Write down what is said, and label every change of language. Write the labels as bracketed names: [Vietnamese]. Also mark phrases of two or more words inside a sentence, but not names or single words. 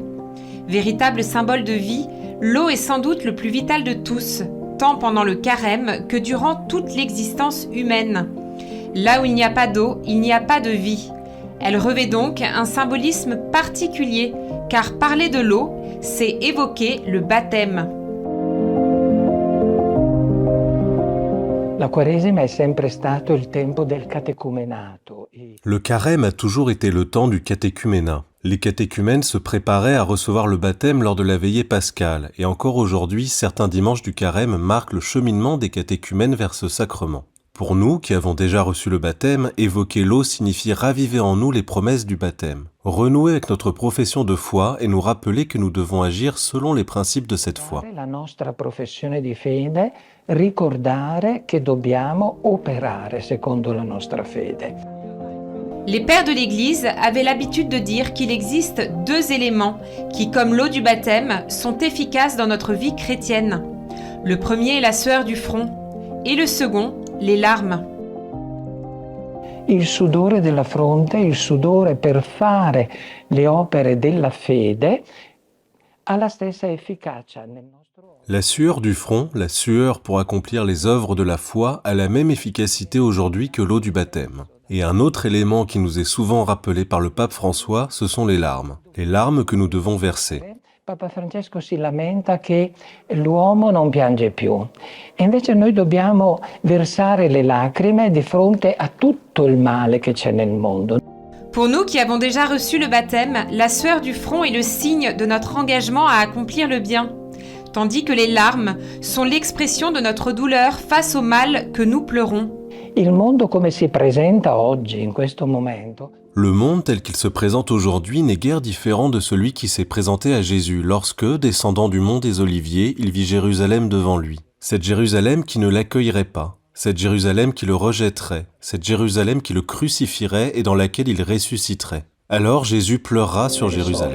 [French] Véritable symbole de vie, l'eau est sans doute le plus vital de tous, tant pendant le carême que durant toute l'existence humaine. Là où il n'y a pas d'eau, il n'y a pas de vie. Elle revêt donc un symbolisme particulier, car parler de l'eau, c'est évoquer le baptême. [Italian] La Quaresima è sempre stato il tempo del catecumenato. [French] Le carême a toujours été le temps du catéchuménat. Les catéchumènes se préparaient à recevoir le baptême lors de la veillée pascale, et encore aujourd'hui, certains dimanches du carême marquent le cheminement des catéchumènes vers ce sacrement. Pour nous, qui avons déjà reçu le baptême, évoquer l'eau signifie raviver en nous les promesses du baptême, renouer avec notre profession de foi et nous rappeler que nous devons agir selon les principes de cette foi. [Italian] La nostra professione di fede, ricordare che dobbiamo operare secondo la nostra fede. [French] Les pères de l'Église avaient l'habitude de dire qu'il existe deux éléments qui, comme l'eau du baptême, sont efficaces dans notre vie chrétienne. Le premier est la sueur du front et le second, les larmes. [Italian] Il sudore della fronte, il sudore per fare le opere della fede, ha la stessa efficacia nel nostro... [French] La sueur du front, la sueur pour accomplir les œuvres de la foi, a la même efficacité aujourd'hui que l'eau du baptême. Et un autre élément qui nous est souvent rappelé par le pape François, ce sont les larmes que nous devons verser. [Italian] Papa Francesco si lamenta che l'uomo non piange più e invece noi dobbiamo versare le lacrime di fronte a tutto il male che c'è nel mondo. [French] Pour nous qui avons déjà reçu le baptême, la sueur du front est le signe de notre engagement à accomplir le bien, tandis que les larmes sont l'expression de notre douleur face au mal que nous pleurons. [Italian] Il mondo come si presenta oggi, in questo momento. [French] Le monde tel qu'il se présente aujourd'hui n'est guère différent de celui qui s'est présenté à Jésus lorsque, descendant du mont des Oliviers, il vit Jérusalem devant lui. Cette Jérusalem qui ne l'accueillerait pas, cette Jérusalem qui le rejetterait, cette Jérusalem qui le crucifierait et dans laquelle il ressusciterait. Alors Jésus pleurera sur Jérusalem.